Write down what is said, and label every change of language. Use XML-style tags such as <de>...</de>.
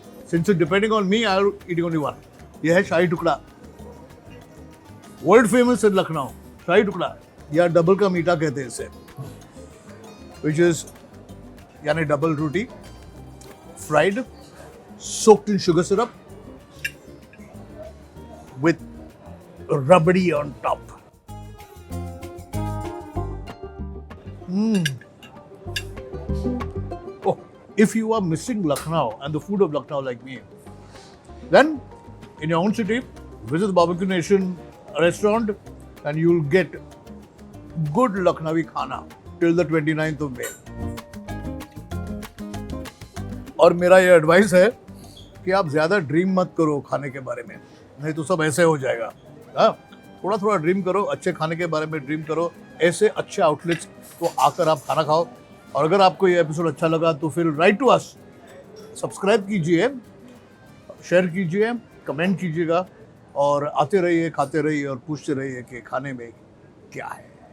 <en>Since it depending on me, I am eating only one.</en> <hi>यह है शाही टुकड़ा,</hi> <en>World famous in Lucknow.</en> <hi>शाही टुकड़ा या डबल का मीठा कहते हैं इसे, विच इज यानी double roti, fried,</hi> <en>soaked in sugar syrup with rabdi on top. Oh, if you are missing Lucknow and the food of Lucknow like me, then in your own city, visit the Barbecue Nation restaurant and you'll get good Lucknowi khana till the 29th of May.</en> <hi>और मेरा ये advice है कि आप ज़्यादा dream मत करो खाने के बारे में, नहीं तो सब ऐसे हो जाएगा. हाँ, थोड़ा थोड़ा ड्रीम करो, अच्छे खाने के बारे में ड्रीम करो, ऐसे अच्छे आउटलेट्स को आकर आप खाना खाओ. और अगर आपको ये एपिसोड अच्छा लगा तो फिर</hi> <en>write to us,</en> <hi>सब्सक्राइब कीजिए, शेयर कीजिए, कमेंट कीजिएगा और आते रहिए, खाते रहिए और पूछते रहिए कि खाने में क्या है.</hi>